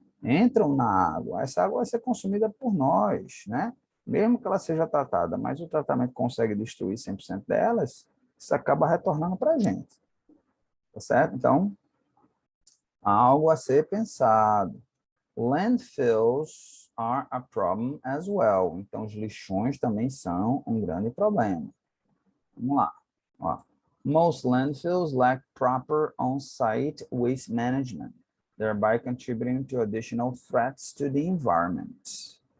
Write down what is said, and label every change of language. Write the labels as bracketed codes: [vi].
[pt] Entram na água. Essa água vai ser consumida por nós, né? Mesmo que ela seja tratada, mas o tratamento consegue destruir 100% delas, isso acaba retornando para a gente. Tá certo? Então, algo a ser pensado. [en] Landfills are a problem as well. [pt] Então, os lixões também são um grande problema. Vamos lá. Ó. [en] Most landfills lack proper on-site waste management, thereby contributing to additional threats to the environment.